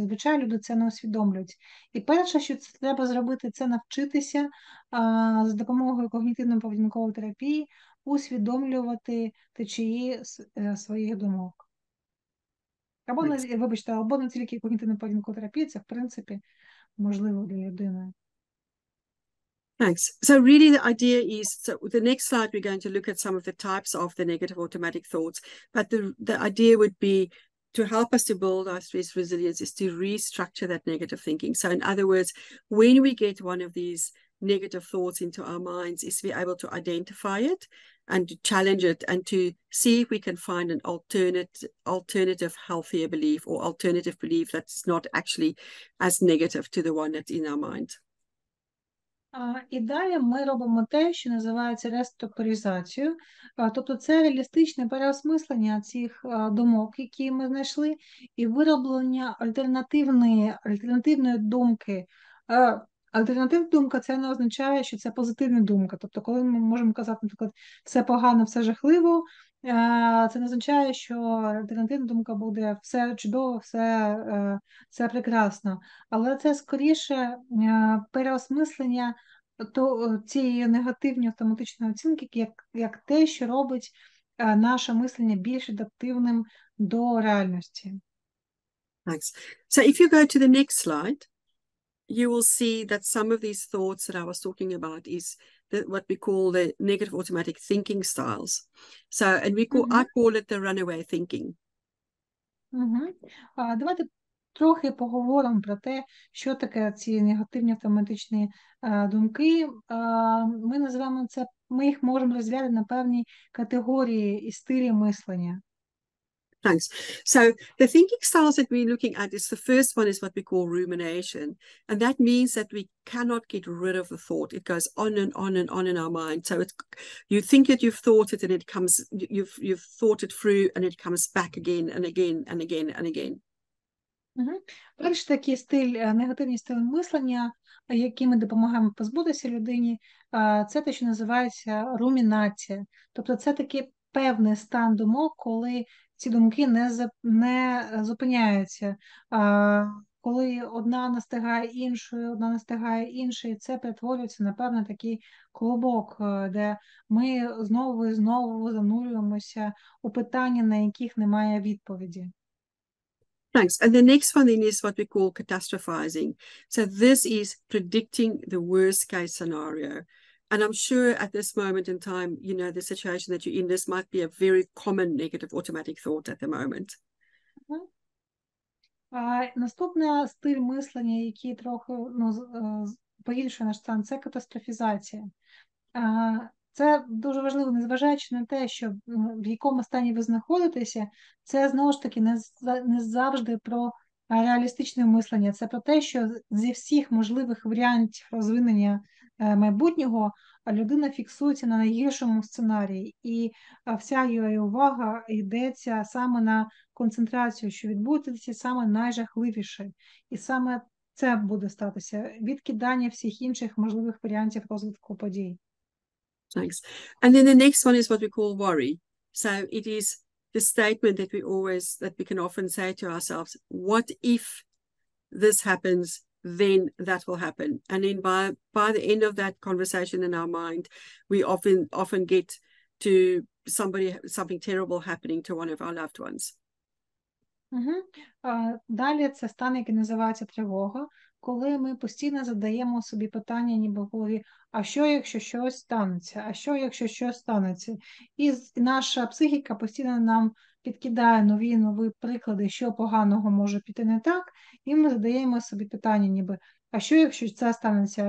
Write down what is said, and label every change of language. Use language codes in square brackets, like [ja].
[uk] Зазвичай люди це не усвідомлюють. І перше, що це треба зробити, це навчитися з допомогою когнітивно-поведінкової терапії усвідомлювати течії своїх думок. Або не тільки когнітивно-поведінкова терапія, це, в принципі, можливо для людини. [en] Thanks. So really the idea is, so the next slide, we're going to look at some of the types of the negative automatic thoughts, but the idea would be to help us to build our stress resilience is to restructure that negative thinking. So in other words, when we get one of these negative thoughts into our minds, is to be able to identify it and to challenge it and to see if we can find an alternative healthier belief or alternative belief that's not actually as negative to the one that's in our mind. [uk] І далі ми робимо те, що називається реструктуризацією. Тобто це реалістичне переосмислення цих думок, які ми знайшли, і вироблення альтернативної думки. Альтернативна думка – це не означає, що це позитивна думка. Тобто, коли ми можемо казати, наприклад, все погано, все жахливо, це не означає, що альтернативна думка буде все чудово, все прекрасно. Але це скоріше переосмислення цієї негативної автоматичної оцінки, як те, що робить наше мислення більш адаптивним до реальності. [en] Thanks. So if you go to the next slide, you will see that some of these thoughts that I was talking about is what we call the negative automatic thinking styles. So, and I call it the runaway thinking. [uk] Давайте трохи поговоримо про те, що таке ці негативні автоматичні думки. Ми називаємо це, ми їх можемо розділяти на певні категорії і стилі мислення. [en] Thanks. So the thinking styles that we're looking at is the first one is what we call rumination. And that means that we cannot get rid of the thought. It goes on and on and on in our mind. So you think that you've thought it and it comes, you've thought it through and it comes back again and again and again and again. [uk] Перший такий негативний стиль мислення, який ми допомагаємо позбутися людині, це те, що називається румінація. Тобто це такий певний стан думок, коли ці думки не зупиняються. коли одна настигає іншою, одна настигає іншою, це перетворюється на певний такий клубок, де ми знову і знову занурюємося у питання, на яких немає відповіді. [en] Thanks. And the next one then is what we call catastrophizing. So this is predicting the worst case scenario. And I'm sure at this moment in time, you know, the situation that you're in, this might be a very common negative automatic thought at the moment. [uk] Наступний стиль мислення, який трохи погіршує наш стан, це катастрофізація. Це дуже важливо, незважаючи на те, що в якому стані ви знаходитеся, це знову ж таки не завжди про реалістичне мислення. Це про те, що зі всіх можливих варіантів розвинення майбутнього людина фіксується на найгіршому сценарії, і вся її увага йдеться саме на концентрацію, що відбудеться саме найжахливіше. І саме це буде статися, відкидання всіх інших можливих варіантів розвитку подій. [en] Thanks. And then the next one is what we call worry. So it is the statement that we can often say to ourselves, what if this happens, then that will happen. And then by the end of that conversation in our mind, we often get to something terrible happening to one of our loved ones. [uk] Далі це стан, який називається тривога, коли ми постійно задаємо собі питання ніби в голові, а що, якщо щось станеться? А що, якщо щось станеться? І наша психіка постійно нам підкидає нові приклади, що поганого може піти не так, і ми задаємо собі питання ніби, а що, якщо це станеться?